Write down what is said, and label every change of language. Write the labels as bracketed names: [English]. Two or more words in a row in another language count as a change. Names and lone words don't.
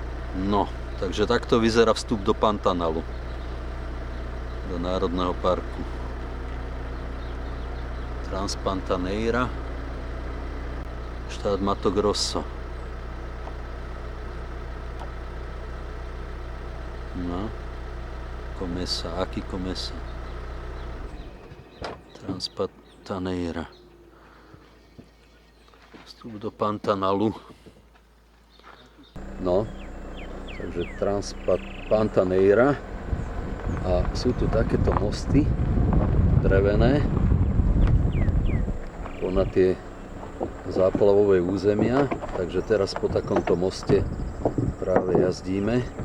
[Slovak] No, takže takto vyzerá vstup do Pantanalu, do národného parku. Transpantaneira, štát Mato Grosso. [Portuguese] No, começa, aqui começa. Transpantaneira. [Slovak] Vstup do Pantanalu. No, takže Transpantaneira. A sú tu takéto mosty drevené na tie záplavové územia, takže teraz po takomto moste práve jazdíme.